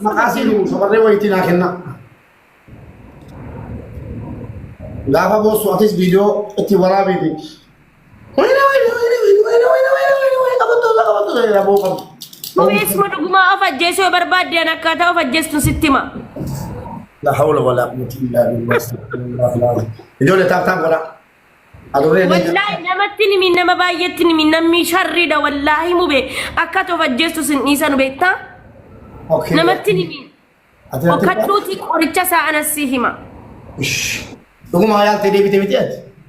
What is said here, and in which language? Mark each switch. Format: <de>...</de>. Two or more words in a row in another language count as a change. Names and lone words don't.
<om>Maqaasiin shamarree wayitii naa kenna. Gaafa boossu atis viidiyoo itti waraabiiti. Mubees ma dhugumaa of ajjeesuu yoo barbaaddeen akkaataa of ajjeestuun sitti hima.</om> <ar>لا حول ولا قوة إلا بالله.</ar> <om>Ijoollee taaf godha. Wallaahi namatti nimi nama baay'eetti nimi namni sharriidha wallaahi mubee akkaataa of ajjeestu sin dhiisan beektaa? Namatti nimi. Okkadhuuti qoricha isaa anasii hima. Dhuguma yaaltee deebitee miti ati?</om>